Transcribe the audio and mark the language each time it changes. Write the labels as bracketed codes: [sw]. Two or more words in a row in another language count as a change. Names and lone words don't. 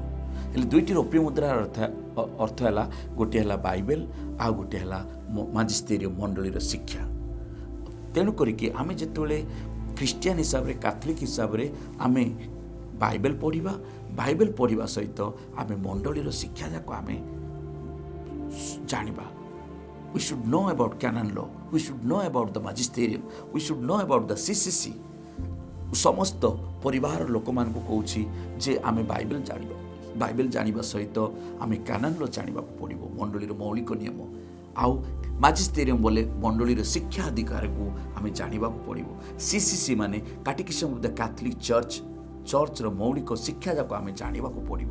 [or] ହେଲେ ଦୁଇଟି ରୌପ୍ୟ ମୁଦ୍ରାର ଅର୍ଥ ହେଲା, ଗୋଟିଏ ହେଲା ବାଇବେଲ, ଆଉ ଗୋଟିଏ ହେଲା ମାଜିଷ୍ଟେରିୟମ୍, ମଣ୍ଡଳୀର ଶିକ୍ଷା। ତେଣୁ କରିକି ଆମେ ଯେତେବେଳେ ଖ୍ରୀଷ୍ଟିଆନ ହିସାବରେ, କାଥଲିକ ହିସାବରେ ଆମେ ବାଇବେଲ ପଢ଼ିବା ସହିତ ଆମେ ମଣ୍ଡଳୀର ଶିକ୍ଷା ଯାକ ଆମେ ଜାଣିବା। [en] We should know about canon law, we should know about the magisterium, we should know about the CCC। [or] ସମସ୍ତ ପରିବାର ଲୋକମାନଙ୍କୁ କହୁଛି ଯେ ଆମେ ବାଇବେଲ ଜାଣିବା ସହିତ ଆମେ [en] canon law [or] ଜାଣିବାକୁ ପଡ଼ିବ, ମଣ୍ଡଳୀର ମୌଳିକ ନିୟମ। ଆଉ ମାଜିଷ୍ଟେରିୟମ୍ ବୋଲେ ମଣ୍ଡଳୀର ଶିକ୍ଷା ଅଧିକାରକୁ ଆମେ ଜାଣିବାକୁ ପଡ଼ିବ। CCC ମାନେ କାଟେକିଜମ୍ ଅଫ୍ ଦ କ୍ୟାଥଲିକ୍ ଚର୍ଚ୍ଚର ମୌଳିକ ଶିକ୍ଷା ଯାକ ଆମେ ଜାଣିବାକୁ ପଡ଼ିବ।